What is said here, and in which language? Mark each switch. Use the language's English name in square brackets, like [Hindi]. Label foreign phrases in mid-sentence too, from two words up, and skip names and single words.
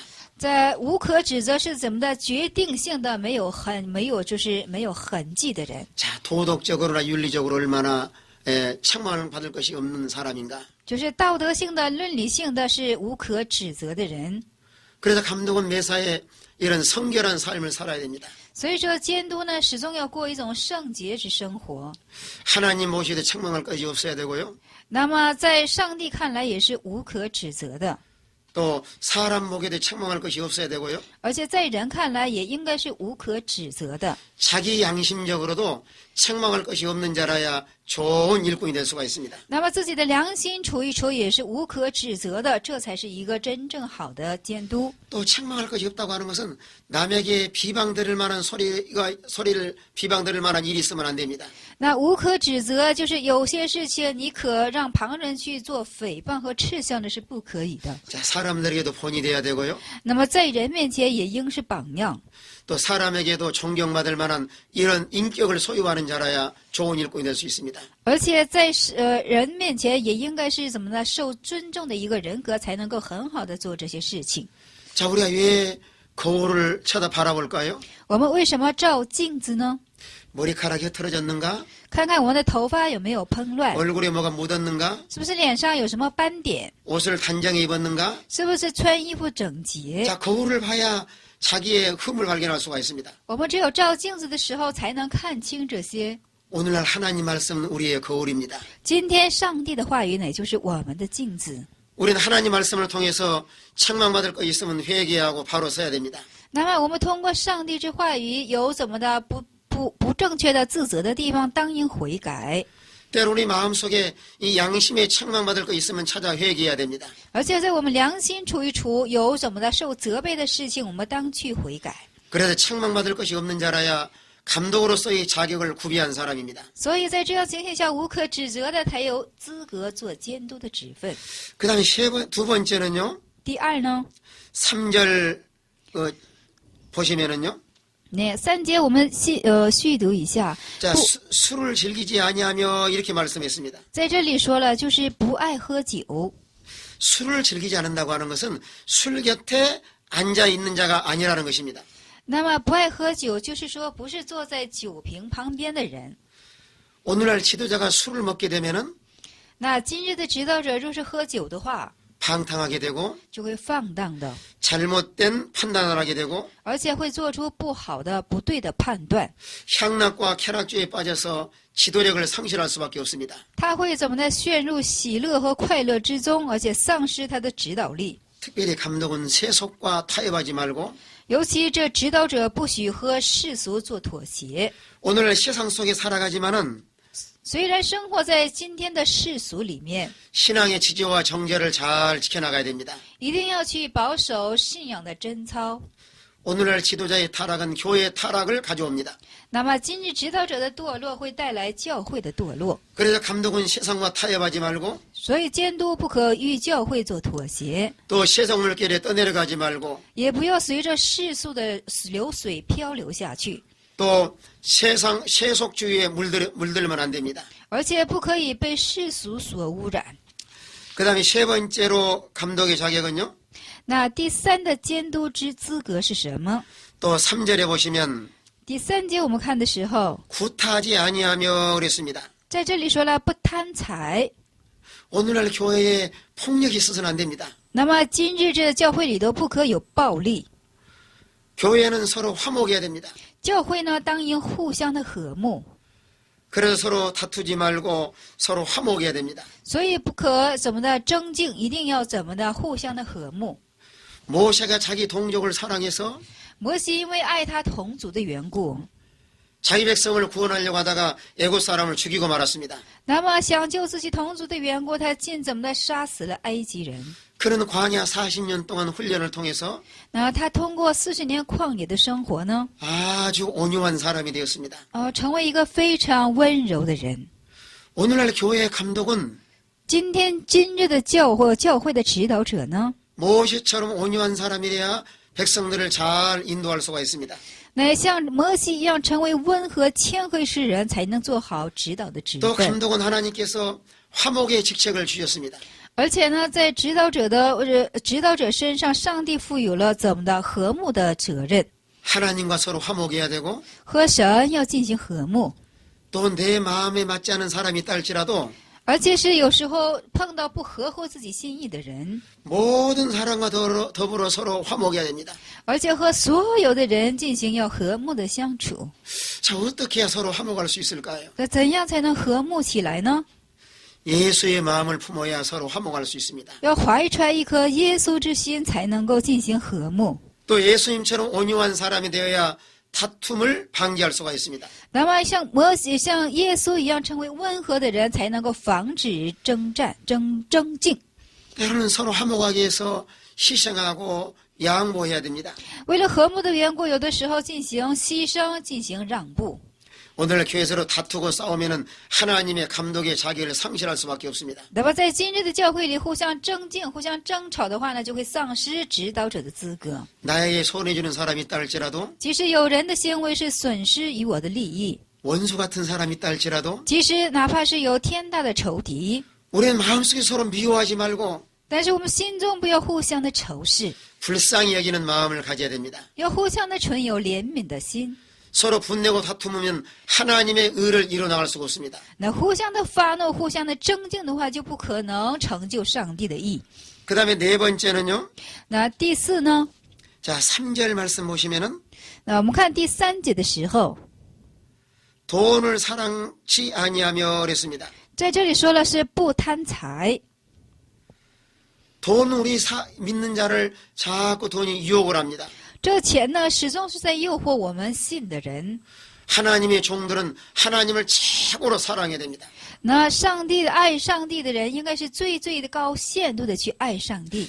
[Chinese] 在无可指责是怎么的？决定性的没有痕迹的人， [Korean] 자, 도덕적으로나 윤리적으로 얼마나 책망을 받을 것이 없는 사람인가. [Chinese] 就是道德性的、伦理性的是无可指责的人。 [Korean] 그래서 감독은 매사에 이런 성결한 삶을 살아야 됩니다. [Chinese] 所以说，监督呢，始终要过一种圣洁之生活。 [Korean] 하나님 모시되 책망할 것이 없어야 되고요. [Chinese] 那么，在上帝看来也是无可指责的， [Korean] 또 사람 목에도 책망할 것이 없어야 되고요. [Chinese] 而且在人看来也应该是无可指责的。 [Korean] 자기 양심적으로도 책망할 것이 없는 자라야 좋은 일꾼이 될 수가 있습니다. [Chinese] 那么自己的良心处一处也是无可指责的，这才是一个真正好的监督。 [Korean] 또 책망할 것이 없다고 하는 것은 남에게 비방들을 만한 소리를 비방들을 만한 일이 있으면 안 됩니다. [Chinese] 那无可指责就是有些事情你可让旁人去做诽谤和斥笑的是不可以的。 [Korean] 자, 사람들에게도 본이 돼야 되고요. [Chinese] 那么在人面前也应是榜样。 [Korean] 또 사람에게도 존경받을 만한 이런 인격을 소유하는 자라야 좋은 일꾼이 될 수 있습니다. [Chinese] 而且在人面前也应该是怎么呢？受尊重的一个人格，才能够很好的做这些事情。 [Korean] 자, 우리가 왜 거울을 쳐다 바라볼까요? [Chinese] 我们为什么照镜子呢？ [Korean] 머리카락이 흐트러졌는가? [Chinese] 看看我们的头发有没有蓬乱， [Korean] 얼굴에 뭐가 묻었는가? [Chinese] 是不是脸上有什么斑点， [Korean] 옷을 단정히 입었는가? [Chinese] 是不是穿衣服整洁？ [Korean] 자, 거울을 봐야 자기의 흠을 발견할 수가 있습니다. [Chinese] 我们只有照镜子的时候，才能看清这些。 [Korean] 오늘날 하나님 말씀은 우리의 거울입니다. [Chinese] 今天上帝的话语呢，也就是我们的镜子。 [Korean] 우리는 하나님 말씀을 통해서 책망받을 거 있으면 회개하고 바로 서야 됩니다. [Chinese] 那么我们通过上帝之话语，有怎么的不正确的自责的地方，当应悔改。 [Korean] 때로 우리 마음속에 이 양심에 책망받을 거 있으면 찾아 회개해야 됩니다. [Chinese] 而且在我们良心处一处有什么的受责备的事情，我们当去悔改。 [Korean] 그래서 책망받을 것이 없는 자라야 감독으로서의 자격을 구비한 사람입니다. [Chinese] 所以在这样情形下，无可指责的才有资格做监督的职分。 [Korean] 그 다음에 두 번째는요. [Chinese] 第二呢， [Korean] 3절 보시면은요. [Chinese] 那3节我们续读一下。 [Korean] 자, 술을 즐기지 아니하며 이렇게 말씀했습니다. [Chinese] 在这里说了，就是不爱喝酒。 [Korean] 술을 즐기지 않는다고 하는 것은 술 곁에 앉아 있는 자가 아니라는 것입니다. [Chinese] 那么不爱喝酒，就是说不是坐在酒瓶旁边的人。 [Korean] 오늘날 지도자가 술을 먹게 되면은 [Chinese] 那今日的指导者若是喝酒的话， [Korean] 방탕하게 되고 [Chinese] 就会放荡的， [Korean] 잘못된 판단을 하게 되고 [Chinese] 而且会做出不好的、不对的判断。 [Korean] 향락과 쾌락주의에 빠져서 지도력을 상실할 수밖에 없습니다. [Chinese] 他会怎么呢？陷入喜乐和快乐之中，而且丧失他的指导力。 [Korean] 특별히 감독은 세속과 타협하지 말고 [Chinese] 尤其这指导者不许和世俗做妥协。 [Korean] 오늘 세상 속에 살아가지만은 [Chinese] 虽然生活在今天的世俗里面， [Korean] 신앙의 지조와 정제를 잘 지켜나가야 됩니다. [Chinese] 一定要去保守信仰的贞操。 [Korean] 오늘날 지도자의 타락은 교회의 타락을 가져옵니다. [Chinese] 那么今日指导者的堕落会带来教会的堕落， [Korean] 그래서 감독은 세상과 타협하지 말고 [Chinese] 所以监督不可与教会做妥协， [Korean] 또 세상 물결에 떠내려가지 말고 [Chinese] 也不要随着世俗的流水漂流下去， [Korean] 또 세상 세속주의에 물들면 안 됩니다. [Chinese] 而且不可以被世俗所污染。 [Korean] 그 다음에 세 번째로 감독의 자격은요. [Chinese] 那第三的监督之资格是什么？ [Korean] 또 3절에 보시면 [Chinese] 第三节我们看的时候， [Korean] 구타하지 아니하며 그랬습니다. [Chinese] 在这里说了不贪财。 [Korean] 오늘날 교회에 폭력이 있어서는 안 됩니다. [Chinese] 那么今日这教会里头不可有暴力， [Korean] 교회는 서로 화목해야 됩니다. [Chinese] 教会呢当应互相的和睦， [Korean] 그래서 서로 다투지 말고 서로 화목해야 됩니다. [Chinese] 所以不可怎么的争竞，一定要怎么的互相的和睦。 [Korean] 모세가 자기 동족을 사랑해서 [Chinese] 摩西因为爱他同族的缘故， [Korean] 자기 백성을 구원하려고 하다가 애굽 사람을 죽이고 말았습니다. [Chinese] 那么想救自己同族的缘故，他尽怎么的杀死了埃及人。 [Korean] 그는 광야 40년 동안 훈련을 통해서 [Chinese] 那他通过40年旷野的生活呢， [Korean] 아주 온유한 사람이 되었습니다. [Chinese] 成为一个非常温柔的人。 [Korean] 오늘날 교회의 감독은 [Chinese] 今日的教会的指导者呢， [Korean] 모세처럼 온유한 사람이 돼야 백성들을 잘 인도할 수가 있습니다. [Chinese] 那像摩西一样成为温和谦惠之人，才能做好指导的职 [Korean] 또 [Chinese] 分。 [Korean] 감독은 하나님께서 화목의 직책을 주셨습니다. [Chinese] 而且呢，在指导者身上，上帝赋予了怎么的和睦的责任， [Korean] 하나님과 서로 화목해야 되고 [Chinese] 和神要进行和睦。 [Korean] 또 내 마음에 맞지 않은 사람이 있다 할지라도 [Chinese] 而且是有时候碰到不合乎自己心意的人， [Korean] 모든 사람과 더불어 서로 화목해야 됩니다. [Chinese] 而且和所有的人进行要和睦的相处。 [Korean] 자, 어떻게 해야 서로 화목할 수 있을까요? [Chinese] 那怎样才能和睦起来呢？ [Korean] 예수의 마음을 품어야 서로 화목할 수 있습니다. [Chinese] 要怀揣一颗耶稣之心，才能够进行和睦。 [Korean] 또 예수님처럼 온유한 사람이 되어야 다툼을 방지할 수가 있습니다. [Chinese] 那么像耶稣一样成为温和的人，才能够防止争竞。 [Korean] 때로는 서로 화목하기 위해서 희생하고 양보해야 됩니다. [Chinese] 为了和睦的缘故，有的时候进行牺牲，进行让步。 [Korean] 오늘 교회 서로 다투고 싸우면은 하나님의 감독의 자격을 상실할 수밖에 없습니다. [Chinese] 那么在今日的教会里，互相争竞、互相争吵的话呢，就会丧失指导者的资格。 [Korean] 나에게 손해주는 사람이 있다 할지라도 [Chinese] 即使有人的行为是损失于我的利益， [Korean] 원수 같은 사람이 있다 할지라도 [Chinese] 即使哪怕是有天大的仇敌， [Korean] 우리는 마음속에 서로 미워하지 말고 [Chinese] 但是我们心中不要互相的仇视， [Korean] 불쌍히 여기는 마음을 가져야 됩니다. [Chinese] 要互相的存有怜悯的心。 [Korean] 서로 분내고 다투면 하나님의 의를 이뤄나갈 수가 없습니다. [Chinese] 那互相的发怒、互相的争竞的话，就不可能成就上帝的义。 [Korean] 그 다음에 네 번째는요. [Chinese] 那第四呢？ [Korean] 자, 3절 말씀 보시면은 [Chinese] 那我们看第3节的时候， [Korean] 돈을 사랑치 아니하며 그랬습니다. [Chinese] 在这里说了是不贪财。 [Korean] 돈 우리 믿는 자를 자꾸 돈이 유혹을 합니다. [Chinese] 这钱呢，始终是在诱惑我们信的人。 [Korean] 하나님의 종들은 하나님을 최고로 사랑해야 됩니다. [Chinese] 那爱上帝的人，应该是最的高限度的去爱上帝。